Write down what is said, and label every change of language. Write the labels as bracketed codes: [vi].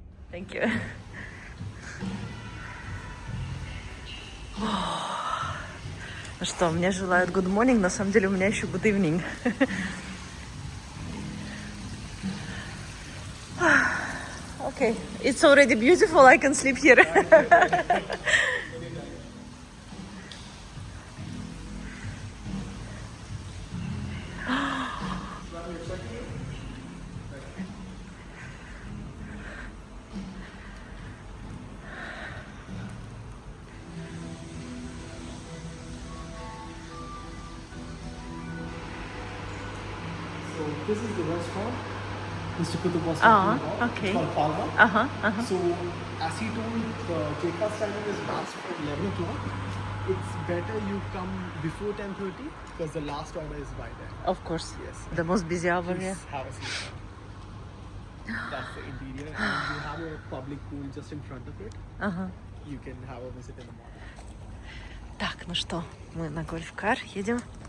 [en] Thank you. [ru] Ну что, мне желают [en] good morning, [ru] на самом деле у меня еще [en] good evening. Okay, it's already beautiful, I can sleep here. So this is the restaurant. Mr. Kutub was Ah, talking about. okay. It's called Palma. Uh-huh. So as he told, the breakfast timing is last from 11 o'clock. It's better you come before 10:30 because the last order is by then. Of course. Yes. The most busy hour, yeah. Please have a seat. That's the interior, and we have a public pool just in front of it. [ru] Ага. [en] You can have a visit in the morning. [ru] Так, ну что, мы на гольф-кар едем.